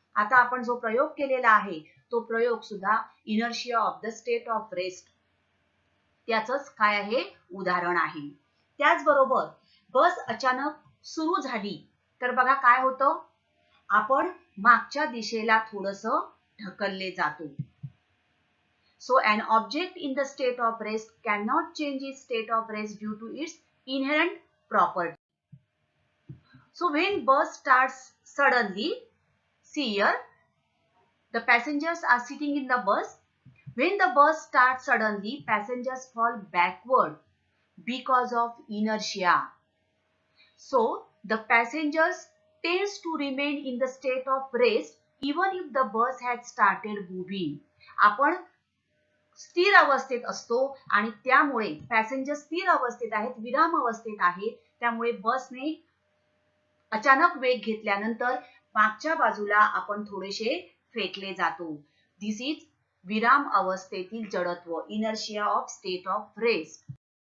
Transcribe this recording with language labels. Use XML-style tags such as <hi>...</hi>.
<mr>आता आपण जो प्रयोग केलेला आहे तो प्रयोग सुद्धा</mr> <en>inertia of the state of rest</en> <mr>त्याचंच काय आहे उदाहरण आहे. त्याचबरोबर बस अचानक सुरू झाली तर बघा काय होतं, आपण मागच्या दिशेला थोडंसं ढकलले जातो.</mr> <en>So an object in the state of rest cannot change its state of rest due to its inherent property. So when bus starts suddenly, see here, the passengers are sitting in the bus. When the bus starts suddenly, passengers fall backward because of inertia. So the passengers tends to remain in the state of rest even if the bus had started moving.</en> <mr>आपण स्थिर अवस्थेत असतो आणि त्यामुळे passenger स्थिर अवस्थेत आहेत, विराम अवस्थेत आहेत, त्यामुळे बसने अचानक वेग घेतल्यानंतर मागच्या बाजूला आपण थोडेसे फेकले जातो.</mr> <en>this is</en> <mr>विराम अवस्थेतील जडत्व,</mr> <en>Inertia of state of rest.</en>